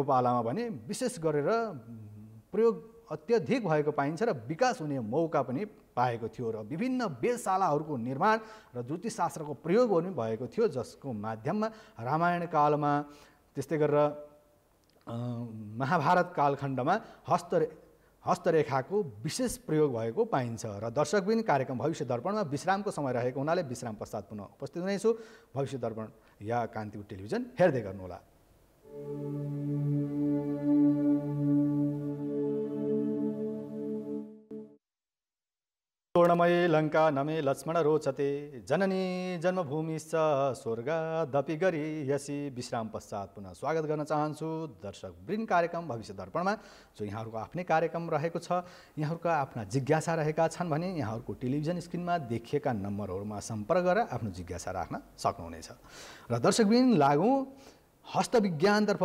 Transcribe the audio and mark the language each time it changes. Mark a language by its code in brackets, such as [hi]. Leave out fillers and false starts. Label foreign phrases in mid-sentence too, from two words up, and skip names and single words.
[ne] पालामा भने विशेष गरेर प्रयोग अत्यधिक भएको पाइन्छ र विकास हुने मौका पनि पाएको थियो र विभिन्न वेदशालाहरूको निर्माण र ज्योतिष शास्त्रको प्रयोग पनि भएको थियो, जसको माध्यममा रामायण कालमा त्यस्तै गरेर महाभारत कालखण्डमा हस्तरेखाको विशेष प्रयोग भएको पाइन्छ। र दर्शकबिन कार्यक्रम भविष्य दर्पणमा विश्रामको समय रहेको हुनाले विश्राम पश्चात पुनः उपस्थित हुनेछु। भविष्य दर्पण या कान्तिपुर टेलिभिजन हेर्दै गर्नुहोला। [sa] पूर्णमयी लङ्का नमे लक्ष्मण रोचते जननी जन्मभूमिश्च स्वर्गादपि गरीयसी। [ne] विश्राम पश्चात पुनः स्वागत गर्न चाहन्छु दर्शकवृन्द कार्यक्रम भविष्य दर्पणमा, जो यहाँहरूको आफ्नै कार्यक्रम रहेको छ। यहाँहरूका आफ्ना जिज्ञासा रहेका छन् भने यहाँहरूको टेलिभिजन स्क्रिनमा देखिएका नम्बरहरूमा सम्पर्क गरेर आफ्नो जिज्ञासा राख्न सक्नुहुनेछ। र दर्शकवृन्द लागौँ हस्तविज्ञानतर्फ।